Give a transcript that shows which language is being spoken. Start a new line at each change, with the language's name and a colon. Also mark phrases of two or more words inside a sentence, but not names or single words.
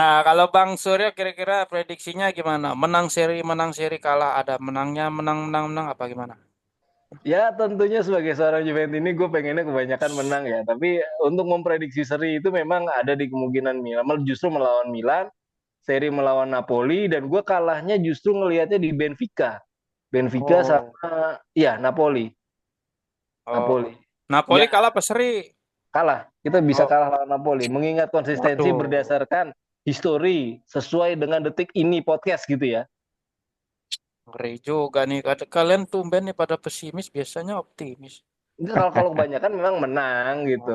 Indonesian: Nah, kalau Bang Suryo kira-kira prediksinya gimana? Menang seri, kalah ada menangnya, menang, menang, menang apa gimana? Ya tentunya sebagai seorang Juventus ini gue pengennya kebanyakan menang ya. Tapi untuk memprediksi seri itu memang ada di kemungkinan Milan. Justru melawan Milan, seri melawan Napoli, dan gue kalahnya justru ngelihatnya di Benfica. Benfica Oh, sama, ya Napoli. oh. Napoli. Napoli Ya kalah apa seri? kalah. Kita bisa Oh, kalah lawan Napoli. Mengingat konsistensi waduh. berdasarkan histori sesuai dengan detik ini podcast gitu ya. Ngeri juga nih. Kalian tumben nih pada pesimis, biasanya optimis. Enggak, kalau kebanyakan memang menang gitu.